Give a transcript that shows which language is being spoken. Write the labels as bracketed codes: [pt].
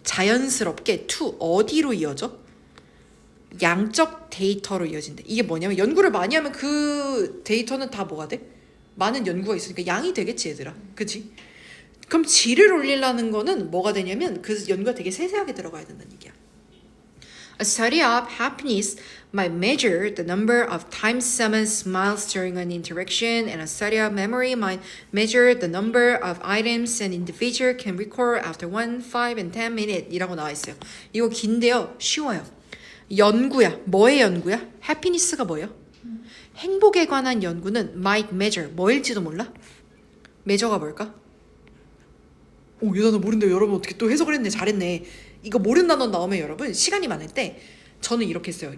[ko] 자연스럽게 to 어디로 이어져? 양적 데이터로 이어진대. 이게 뭐냐면 연구를 많이 하면 그 데이터는 다 뭐가 돼? 많은 연구가 있으니까 양이 되겠지 얘들아. 그치? 그럼 질을 올리려는 거는 뭐가 되냐면 그 연구가 되게 세세하게 들어가야 된다는 얘기야. [en] A study of happiness might measure the number of times someone smiles during an interaction, and a study of memory might measure the number of items an individual can recall after 1, 5, and 10 minutes [ko] 이라고 나와 있어요. 이거 긴데요. 쉬워요. 연구야. 뭐의 연구야? happiness가 뭐예요? 행복에 관한 연구는 might measure. 뭐일지도 몰라? measure가 뭘까? 이 단어 모른대요. 여러분 어떻게 또 해석을 했네. 잘했네. 이거 모르는 단어 나오면 여러분 시간이 많을 때 저는 이렇게 했어요.